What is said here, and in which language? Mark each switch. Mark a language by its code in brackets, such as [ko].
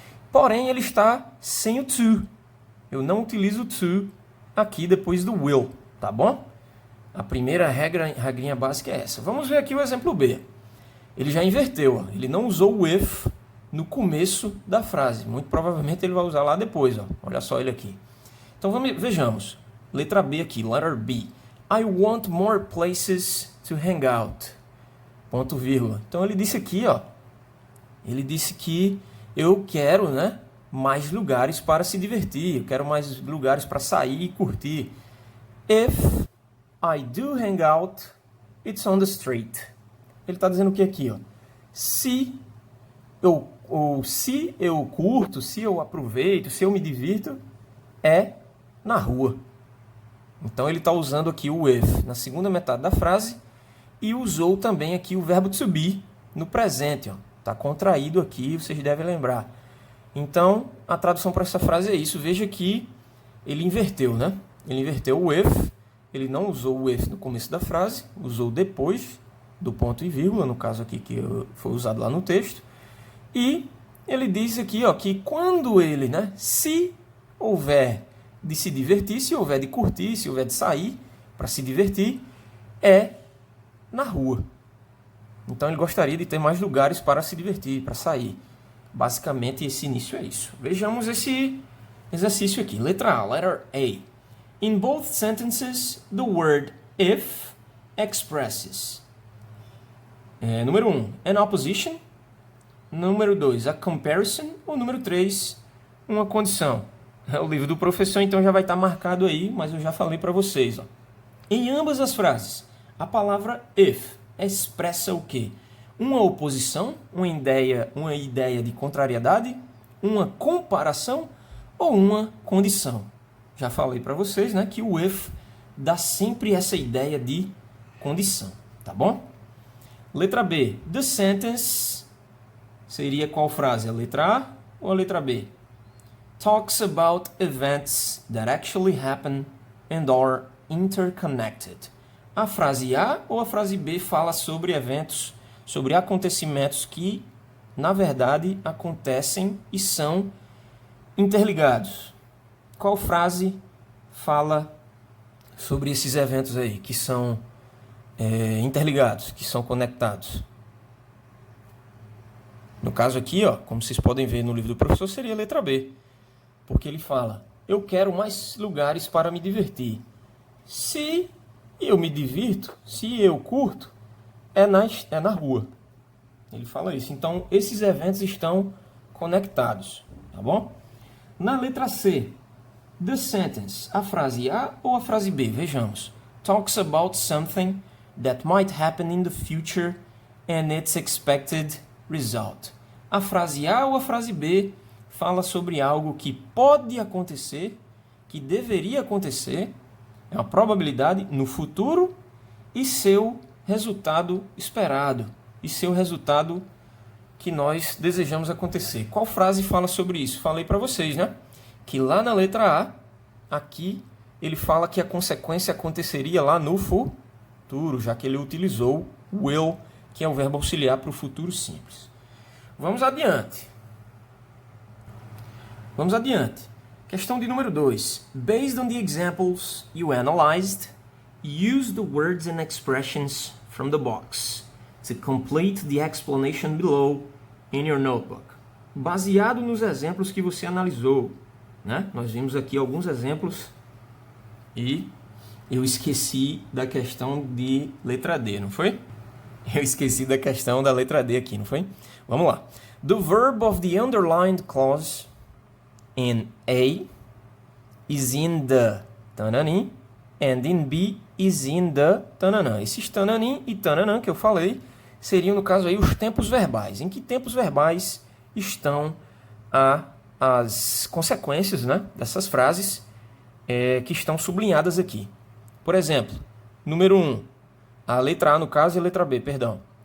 [pt] Porém, ele está sem o to. Eu não utilizo o to aqui depois do will, tá bom? A primeira regrinha básica é essa. Vamos ver aqui o exemplo B. Ele já inverteu, ó. Ele não usou o if no começo da frase. Muito provavelmente ele vai usar lá depois, ó. Olha só ele aqui. Então vejamos. Letra B aqui, [en] letter B. I want more places to hang out. [pt] Ponto, vírgula. Então ele disse aqui, ó. Ele disse que eu quero, né, mais lugares para se divertir. Eu quero mais lugares para sair e curtir. [en] If I do hang out, it's on the street. [pt] Ele está dizendo o que aqui, ó? Se eu curto, se eu aproveito, se eu me divirto, é na rua. Então ele está usando aqui o if na segunda metade da frase e usou também aqui o verbo to be no presente. Está contraído aqui, vocês devem lembrar. Então a tradução para essa frase é isso. Veja que ele inverteu, né? Ele inverteu o if, ele não usou o if no começo da frase, usou depois do ponto e vírgula, no caso aqui que foi usado lá no texto. E ele diz aqui, ó, que quando ele, né, se houver de se divertir, se houver de curtir, se houver de sair para se divertir, é na rua. Então ele gostaria de ter mais lugares para se divertir, para sair. Basicamente esse início é isso. Vejamos esse exercício aqui. Letra A, [en] letter A. In both sentences, the word if expresses. [pt] Número 1, [en] an opposition. [pt] Número 2, [en] a comparison. [pt] Ou número 3, uma condição. É o livro do professor, então já vai estar marcado aí, mas eu já falei para vocês. Ó. Em ambas as frases, a palavra if expressa o quê? Uma oposição, uma ideia de contrariedade, uma comparação ou uma condição. Já falei para vocês, né, que o if dá sempre essa ideia de condição, tá bom? Letra B, [en] the sentence [pt] seria qual frase? A letra A ou a letra B? [en] Talks about events that actually happen and are interconnected. [pt] A frase A ou a frase B fala sobre eventos, sobre acontecimentos que, na verdade, acontecem e são interligados. Qual frase fala sobre esses eventos aí, que são interligados, que são conectados? No caso aqui, ó, como vocês podem ver no livro do professor, seria a letra B. Porque ele fala, eu quero mais lugares para me divertir. Se eu me divirto, se eu curto, é na rua. Ele fala isso. Então, esses eventos estão conectados, tá bom? Na letra C, [en] the sentence, [pt] a frase A ou a frase B? Vejamos. [en] Talks about something that might happen in the future and its expected result. [pt] A frase A ou a frase B fala sobre algo que pode acontecer, que deveria acontecer, é uma probabilidade no futuro e seu resultado esperado, e seu resultado que nós desejamos acontecer. Qual frase fala sobre isso? Falei para vocês, né? Que lá na letra A, aqui, ele fala que a consequência aconteceria lá no futuro, já que ele utilizou o will, que é o verbo auxiliar para o futuro simples. Vamos adiante. Vamos adiante. Questão de número 2. [en] Based on the examples you analyzed, use the words and expressions from the box to complete the explanation below in your notebook. [pt] Baseado nos exemplos que você analisou, né? Nós vimos aqui alguns exemplos e eu esqueci da questão de letra D, não foi? Eu esqueci da questão da letra D aqui, não foi? Vamos lá. [en] The verb of the underlined clause in A is in the tananim and in B is in the tananã. [pt] Esses tananim e tananã que eu falei seriam, no caso aí, os tempos verbais. Em que tempos verbais estão as consequências, né, dessas frases que estão sublinhadas aqui. Por exemplo, número 1, a letra A, no caso, e a letra B, perdão.